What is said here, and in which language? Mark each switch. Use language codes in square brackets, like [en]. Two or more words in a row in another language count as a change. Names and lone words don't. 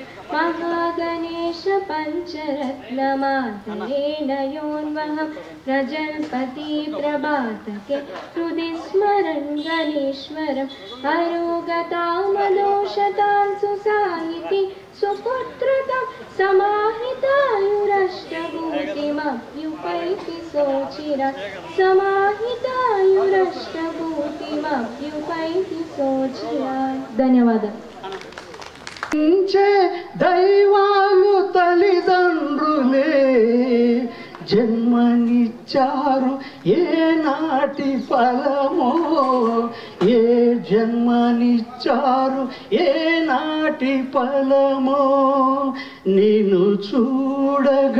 [sa] महागणेश पञ्चरत्नमादरेण योन्वहं प्रजल्पति प्रभातके हृदि स्मरन् गणेश्वरम् अरोगतामदोषतां सुसाहिति सुपुत्रतं समाहितायुरष्टभूतिमभ्युपैति सोचिरा समाहितायुरष्टभूतिमभ्युपैति सोचिरा धन्यवाद [te] దైవాలు తల్లిదండ్రులే జన్మనిచ్చారు ఏనాటి ఫలమో ఏ జన్మనిచ్చారు ఏనాటి ఫలమో నిన్ను చూడగా